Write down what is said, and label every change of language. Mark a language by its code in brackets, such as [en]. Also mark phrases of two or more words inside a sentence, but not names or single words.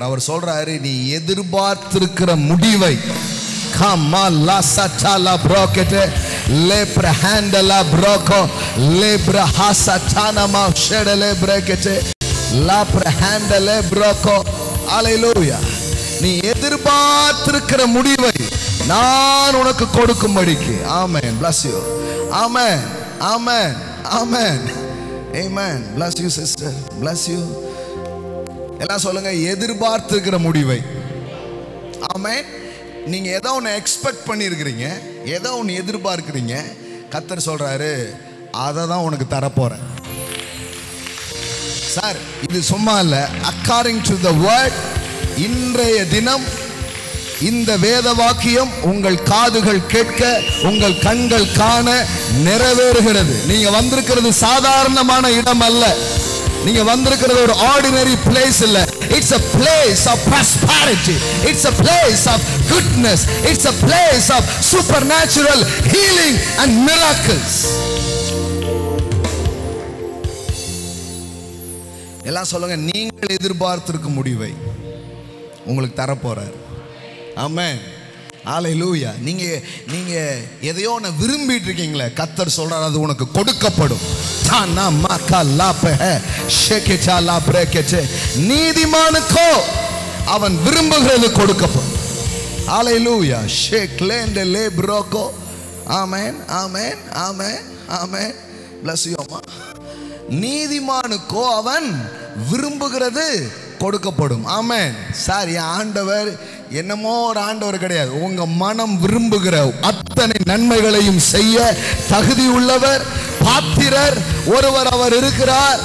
[ta] அவர் சொல்றாரு, நீ எதிர்பார்த்திருக்கிற முடிவை நீ எதிர்பார்த்திருக்கிற முடிவை நான் உனக்கு கொடுக்கும்படிக்கு. ஆமென். [en] bless you. [ta] ஆமென். ஆமென். ஆமென். [en] amen. bless you sister. bless you. [ta] எல்லாம் சொல்லுங்க, எதிர்பார்த்திருக்கிற முடிவை. ஆமென். நீங்க ஏதோ ஒன்று எக்ஸ்பெக்ட் பண்ணியிருக்கிறீங்க, ஏதோ ஒன்று எதிர்பார்க்கிறீங்க, கர்த்தர் சொல்றாரு, அதை தான் உனக்கு தரப்போறேன். சார் இது சும்மா இல்லை, [en] according to the word. [ta] இன்றைய தினம் இந்த வேத வாக்கியம் உங்கள் காதுகள் கேட்க, உங்கள் கண்கள் காண நிறைவேறுகிறது. நீங்க வந்திருக்கிறது சாதாரணமான இடம் அல்ல. நீங்க வந்திருக்கிறது ஒரு [en] ordinary place [ta] இல்ல. [en] It's a place of prosperity. It's a place of goodness. It's a place of supernatural healing and miracles. [ta] எல்லாம் சொல்லுங்க, நீங்கள் எதிர்பார்த்திருக்கும் முடிவை உங்களுக்கு தரப்போறார். ஆமென். ஹல்லேலூயா. நீங்க எதையோ ஒன்று விரும்பிட்டு இருக்கீங்களே, கர்த்தர் சொல்றார், அது உனக்கு கொடுக்கப்படும். நீதிமானுக்கோ அவன் விரும்புகிறது கொடுக்கப்படும். ஹல்லேலூயா. ஷேக்லேண்ட் லேப்ரோகோ. ஆமென். ஆமென். ஆமென். ஆமென். [en] bless you அம்மா. [ta] நீதிமானுக்கோ அவன் விரும்புகிறது கொடுக்கப்படும். ஆமென். சார், என் ஆண்டவர் என்னமோ ஒரு ஆண்டவர் கிடையாது. உங்க மனம் விரும்புகிற அத்தனை நன்மைகளையும் செய்ய தகுதி உள்ளவர், பாத்திரர் ஒருவர் அவர் இருக்கிறார்.